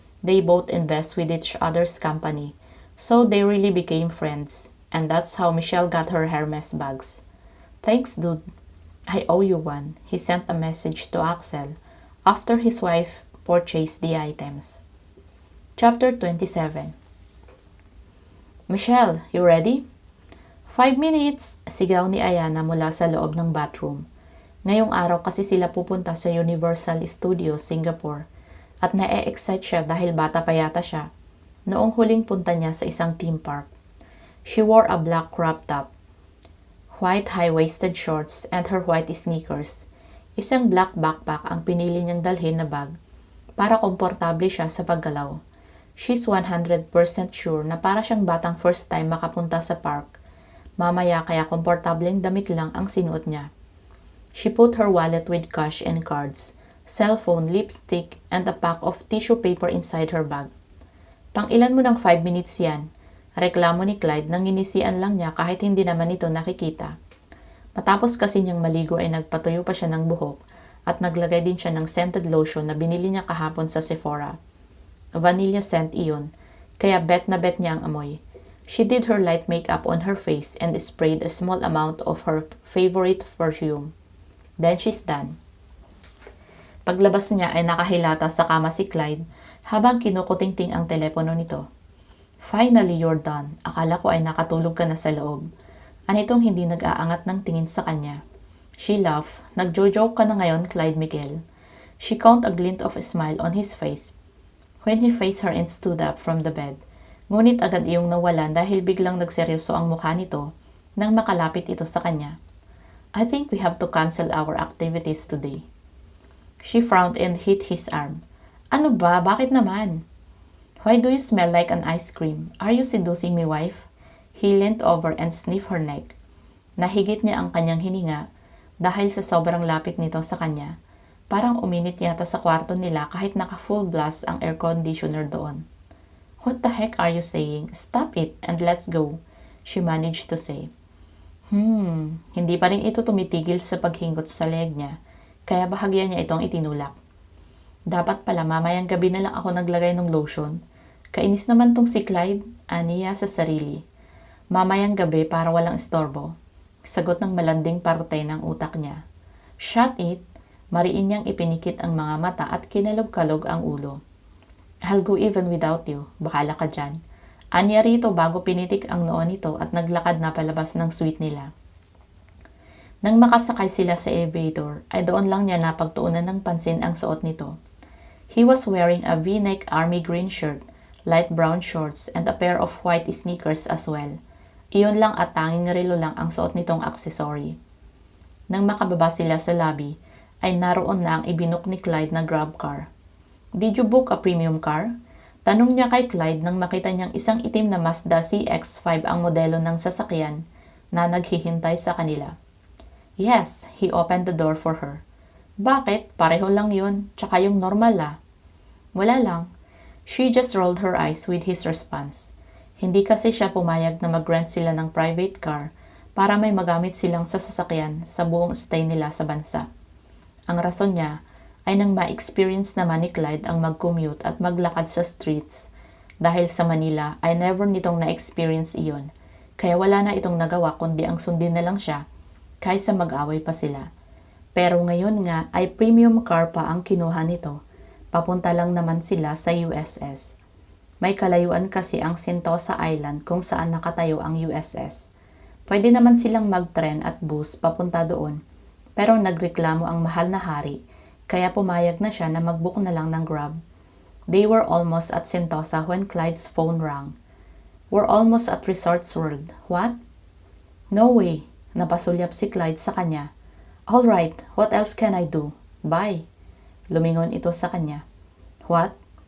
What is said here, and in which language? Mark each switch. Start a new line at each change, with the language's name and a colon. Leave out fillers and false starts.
English: They both invest with each other's company, so they really became friends. And that's how Michelle got her Hermes bags. Thanks, dude. I owe you one. He sent a message to Axel after his wife purchased the items. Chapter 27. Michelle, you ready? 5 minutes!
Filipino: Sigaw ni Ayana mula sa loob ng bathroom. Ngayong araw kasi sila pupunta sa Universal Studios, Singapore at na-excite siya dahil bata pa yata siya noong huling punta niya sa isang theme park.
English: She wore a black crop top, white high-waisted shorts, and her white sneakers.
Filipino: Isang black backpack ang pinili niyang dalhin na bag para komportable siya sa paggalaw. She's 100% sure na para siyang batang first time makapunta sa park. Mamaya kaya komportableng damit lang ang sinuot niya.
English: She put her wallet with cash and cards, cellphone, lipstick, and a pack of tissue paper inside her bag.
Filipino: Pang-ilan mo ng 5 minutes yan? Reklamo ni Clyde nang inisian lang niya kahit hindi naman ito nakikita. Matapos kasi niyang maligo ay nagpatuyo pa siya ng buhok at naglagay din siya ng scented lotion na binili niya kahapon sa Sephora. Vanilla scent iyon, kaya bet na bet niya ang amoy.
English: She did her light makeup on her face and sprayed a small amount of her favorite perfume. Then she's done.
Filipino: Paglabas niya ay nakahilata sa kama si Clyde habang kinukutingting ang telepono nito.
English: Finally, you're done.
Filipino: Akala ko ay nakatulog ka na sa loob. Anitong hindi nag-aangat ng tingin sa kanya.
English: She laughed.
Filipino: Nagjo-joke ka na ngayon, Clyde Miguel.
English: She caught a glint of a smile on his face when he faced her and stood up from the bed.
Filipino: Ngunit agad iyong nawalan dahil biglang nagseryoso ang mukha nito nang makalapit ito sa kanya.
English: I think we have to cancel our activities today. She frowned and hit his arm.
Filipino: Ano ba? Bakit naman?
English: Why do you smell like an ice cream? Are you seducing me, wife? He leaned over and sniffed her neck.
Filipino: Nahigit niya ang kanyang hininga dahil sa sobrang lapit nito sa kanya. Parang uminit yata sa kwarto nila kahit naka-full blast ang air conditioner doon.
English: What the heck are you saying? Stop it and let's go, she managed to say.
Filipino: Hindi pa rin ito tumitigil sa paghingot sa leg niya, kaya bahagya niya itong itinulak. Dapat pala mamayang gabi na lang ako naglagay ng lotion. Kainis naman tong si Clyde, aniya sa sarili. Mamayang gabi para walang istorbo. Sagot ng malanding parte ng utak niya.
English: Shut it!
Filipino: Mariin niyang ipinikit ang mga mata at kinalog-kalog ang ulo.
English: I'll go even without you.
Filipino: Bakala ka dyan. Anya rito bago pinitik ang noo nito at naglakad na palabas ng suite nila. Nang makasakay sila sa elevator, ay doon lang niya napagtuunan ng pansin ang suot nito.
English: He was wearing a V-neck army green shirt, light brown shorts, and a pair of white sneakers as well.
Filipino: Iyon lang at tanging relo lang ang suot nitong aksesory. Nang makababa sila sa lobby, ay naroon na ang ibinuk ni Clyde na grab car.
English: Did you book a premium car?
Filipino: Tanong niya kay Clyde nang makita niyang isang itim na Mazda CX-5 ang modelo ng sasakyan na naghihintay sa kanila.
English: Yes, he opened the door for her.
Filipino: Bakit? Pareho lang yun, tsaka yung normal ah. Wala lang.
English: She just rolled her eyes with his response.
Filipino: Hindi kasi siya pumayag na mag-rent sila ng private car para may magamit silang sasakyan sa buong stay nila sa bansa. Ang rason niya ay nang ma-experience naman ni Clyde ang mag-commute at maglakad sa streets dahil sa Manila ay never nitong na-experience iyon. Kaya wala na itong nagawa kundi ang sundin na lang siya kaysa mag-away pa sila. Pero ngayon nga ay premium car pa ang kinuha nito. Papunta lang naman sila sa USS. May kalayuan kasi ang Sentosa Island kung saan nakatayo ang USS. Pwede naman silang mag-tren at bus papunta doon. Pero nagreklamo ang mahal na hari, kaya pumayag na siya na mag-book na lang ng Grab.
English: They were almost at Sentosa when Clyde's phone rang. We're almost at Resorts World. What? No way.
Filipino: Napasulyap si Clyde sa kanya.
English: Alright, what else can I do? Bye.
Filipino: Lumingon ito sa kanya.
English: What?